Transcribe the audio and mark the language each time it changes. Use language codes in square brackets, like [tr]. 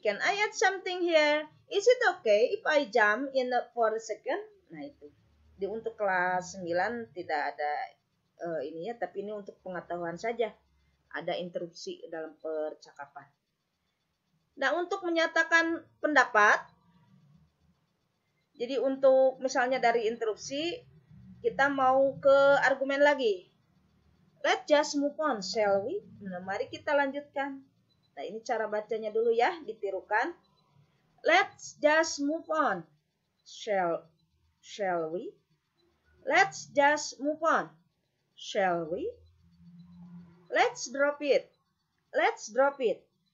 [en] Can I add something here? Is it okay if I jump in for a second? [id] Nah itu. Untuk kelas 9 tidak ada ini ya, tapi ini untuk pengetahuan saja. Ada interupsi dalam percakapan. Nah, untuk menyatakan pendapat, jadi untuk misalnya dari interupsi, kita mau ke argumen lagi. [en] Let's just move on, shall we? [id] Nah, mari kita lanjutkan. Nah, ini cara bacanya dulu ya, ditirukan. [en] Let's just move on, shall we? Let's just move on, shall we? Let's drop it. Let's drop it.